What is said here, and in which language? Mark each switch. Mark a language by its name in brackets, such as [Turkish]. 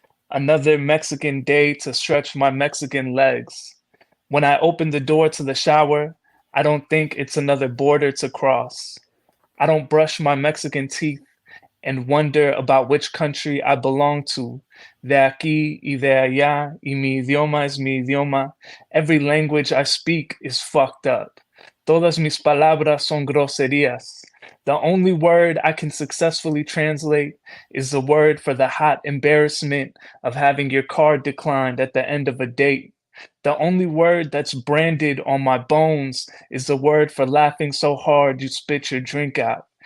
[English] Another Mexican day to stretch my Mexican legs. When I open the door to the shower, I don't think it's another border to cross. I don't brush my Mexican teeth and wonder about which country I belong to. [Spanish] De aquí y de allá, y mi idioma es mi idioma. [English] Every language I speak is fucked up. [Spanish] Todas mis palabras son groserías. [English] The only word I can successfully translate is the word for the hot embarrassment of having your card declined at the end of a date. The only word that's branded on my bones is the word for laughing so hard you spit your drink out.